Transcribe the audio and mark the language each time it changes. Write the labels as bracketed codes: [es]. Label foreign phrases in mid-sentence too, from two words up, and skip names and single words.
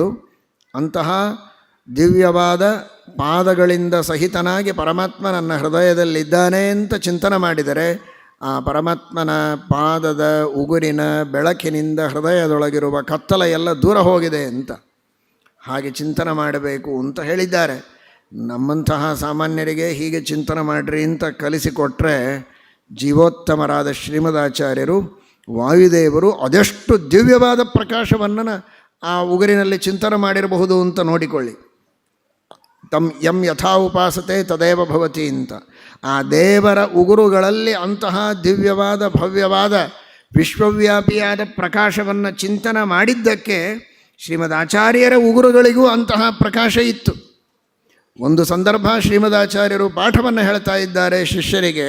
[kn] ಅಂತಹ ದಿವ್ಯವಾದ ಪಾದಗಳಿಂದ ಸಹಿತನಾಗಿ ಪರಮಾತ್ಮ ನನ್ನ ಹೃದಯದಲ್ಲಿದ್ದಾನೆ ಅಂತ ಚಿಂತನೆ ಮಾಡಿದರೆ ಆ ಪರಮಾತ್ಮನ ಪಾದದ ಉಗುರಿನ ಬೆಳಕಿನಿಂದ ಹೃದಯದೊಳಗಿರುವ ಕತ್ತಲ ಎಲ್ಲ ದೂರ ಹೋಗಿದೆ ಅಂತ ಹಾಗೆ ಚಿಂತನೆ ಮಾಡಬೇಕು ಅಂತ ಹೇಳಿದ್ದಾರೆ. ನಮ್ಮಂತಹ ಸಾಮಾನ್ಯರಿಗೆ ಹೀಗೆ ಚಿಂತನೆ ಮಾಡಿರಿ ಅಂತ ಕಲಿಸಿಕೊಟ್ರೆ ಜೀವೋತ್ತಮರಾದ ಶ್ರೀಮದಾಚಾರ್ಯರು, ವಾಯುದೇವರು ಅದೆಷ್ಟು ದಿವ್ಯವಾದ ಪ್ರಕಾಶವನ್ನು ಆ ಉಗುರಿನಲ್ಲಿ ಚಿಂತನೆ ಮಾಡಿರಬಹುದು ಅಂತ ನೋಡಿಕೊಳ್ಳಿ. [sa] ಯಂ ಯಥಾ ಉಪಾಸತೆ ತದೇವ ಭವತಿ ಅಂತ. [kn] ಆ ದೇವರ ಉಗುರುಗಳಲ್ಲಿ ಅಂತಹ ದಿವ್ಯವಾದ, ಭವ್ಯವಾದ, ವಿಶ್ವವ್ಯಾಪಿಯಾದ ಪ್ರಕಾಶವನ್ನು ಚಿಂತನೆ ಮಾಡಿದ್ದಕ್ಕೆ ಶ್ರೀಮದಾಚಾರ್ಯರ ಉಗುರುಗಳಿಗೂ ಅಂತಹ ಪ್ರಕಾಶ ಇತ್ತು. ಒಂದು ಸಂದರ್ಭ ಶ್ರೀಮದಾಚಾರ್ಯರು ಪಾಠವನ್ನು ಹೇಳ್ತಾ ಇದ್ದಾರೆ ಶಿಷ್ಯರಿಗೆ.